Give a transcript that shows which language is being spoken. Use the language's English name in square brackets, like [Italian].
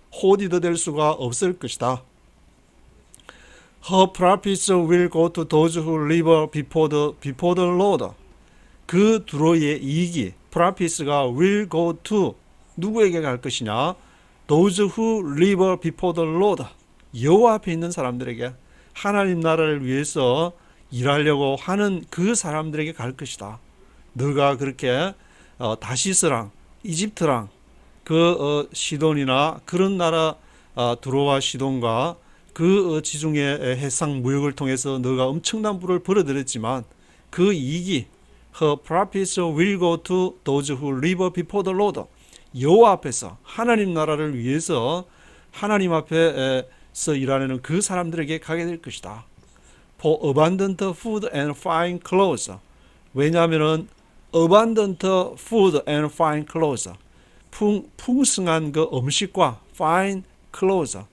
[Korean] hoarded 될 수가 없을 것이다. [English] Her profits will go to those who live before the Lord. [Korean] 그 드로의 이익이 profits가 [English] will go to [Korean] 누구에게 갈 것이냐? [English] Those who live before the Lord. [Korean] 여호와 앞에 있는 사람들에게 하나님 나라를 위해서 일하려고 하는 그 사람들에게 갈 것이다. 너가 그렇게 다시스랑 이집트랑 그 시돈이나 그런 나라 드로와 시돈과 그 지중해 해상 무역을 통해서 너가 엄청난 부를 벌어들였지만 그 이익이 [English] her profits will go to those who live before the Lord. [Korean] 여호와 앞에서 하나님 나라를 위해서 하나님 앞에서 일하는 그 사람들에게 가게 될 것이다. [English] For abundant food and fine clothes. [Korean] 왜냐하면은 [English] abundant food and fine clothes. [Korean] 풍성한 그 음식과 [English] fine clothes.